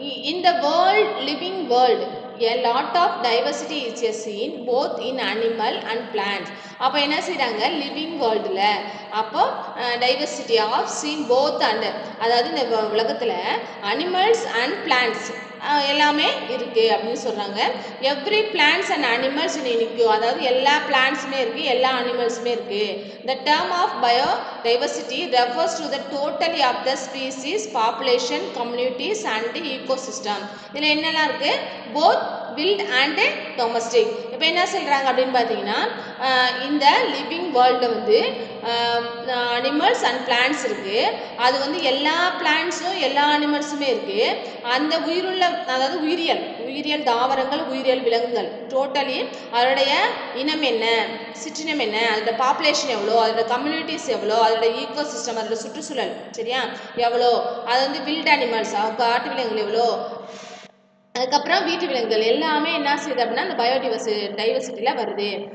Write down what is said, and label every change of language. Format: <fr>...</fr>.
<en>In the living world, a lot of diversity is seen both in animal and plants.</en> <ta>அப்போ என்ன செய்கிறாங்க living வேர்ல்டில் அப்போ diversity of scene both and, அதாவது இந்த உலகத்தில் அனிமல்ஸ் அண்ட் பிளான்ட்ஸ் எல்லாமே இருக்குது அப்படின்னு சொல்கிறாங்க. Every plants and animals include, அதாவது எல்லா பிளான்ட்ஸுமே இருக்குது, எல்லா அனிமல்ஸுமே இருக்குது.</ta> <en>The term of biodiversity refers to the totality of the species, population, communities and ecosystem.</en> <ta>இதில் என்னெல்லாம் இருக்குது,</ta> <en>both wild and domestic.</en> <ta>இப்போ என்ன சொல்கிறாங்க அப்படின்னு பார்த்தீங்கன்னா இந்த லிவிங் வேர்ல்டில் வந்து அனிமல்ஸ் அண்ட் பிளான்ட்ஸ் இருக்குது. அது வந்து எல்லா பிளான்ட்ஸும் எல்லா அனிமல்ஸுமே இருக்குது. அந்த உயிருள்ள, அதாவது உயிரியல் தாவரங்கள், உயிரியல் விலங்குகள் டோட்டலி அதோடைய இனம் என்ன, சிற்றினம் என்ன, அதோட பாப்புலேஷன் எவ்வளோ, அதோட கம்யூனிட்டிஸ் எவ்வளோ, அதோட ஈகோசிஸ்டம், அதோட சுற்றுச்சூழல் சரியா எவ்வளோ, அது வந்து வில்ட் அனிமல்ஸ் காட்டு விலங்குகள் எவ்வளோ, அதுக்கப்புறம் வீட்டு விலங்குகள் எல்லாமே என்ன செய்யுது அப்படின்னா அந்த டைவர்சிட்டியில் வருது.</ta>